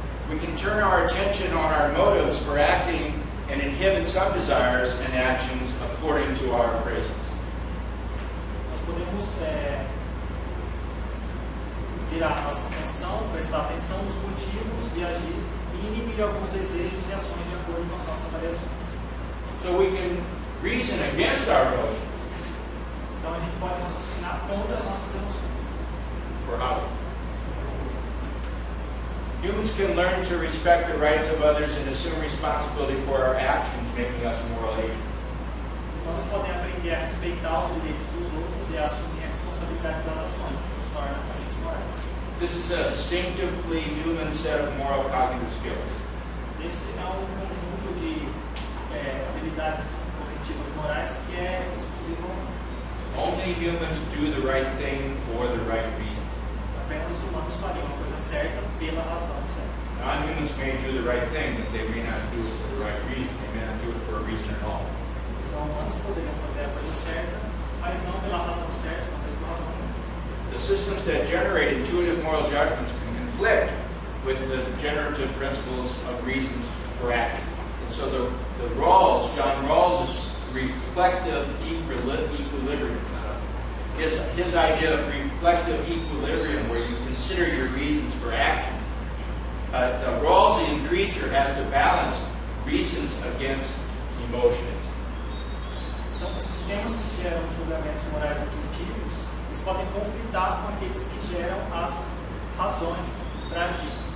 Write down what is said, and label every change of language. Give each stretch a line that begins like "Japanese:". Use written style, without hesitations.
English: We can turn our attention on our motives for acting and inhibit some desires and actions according to our appraisals.
Portuguese: Nós podemos virar a nossa atenção, prestar atenção nos motivos de agir e inibir alguns desejos e ações de acordo com as nossas variações.
English: So we can reason against our emotions
Portuguese: Então a gente pode raciocinar contra as nossas emoções.
English: for housing. Humans can learn to respect the rights of others and assume responsibility for our actions, making us moral agents.
Portuguese: Os humanos podem aprender a respeitar os direitos dos outros e a assumir a responsabilidade das ações, que nos torna agentes morais.
English: This is a distinctively human set of moral cognitive skills.
Portuguese: Esse é um conjunto de habilidades cognitivas morais que é exclusivo ao humano.
English: Only humans do the right thing for the right reason.
Portuguese: Apenas os humanos fariam a coisa certa pela razão certa.
English: Non-humans may do the right thing, but they may not do it for the right reason. They may not do it for a reason at all.
Portuguese: Os não-humanos poderiam fazer a coisa certa, mas não pela razão certa, mas pela razão errada.
English: The systems that generate intuitive moral judgments can conflict with the generative principles of reasons for acting. And so the Rawls, John Rawls' reflective equilibrium, his idea of reflective equilibrium, where you consider your reasons for action. The Rawlsian creature has to balance reasons against emotions.
Portuguese: Então, os sistemas que geram julgamentos morais intuitivos, eles podem conflitar com aqueles que geram as razões para agir.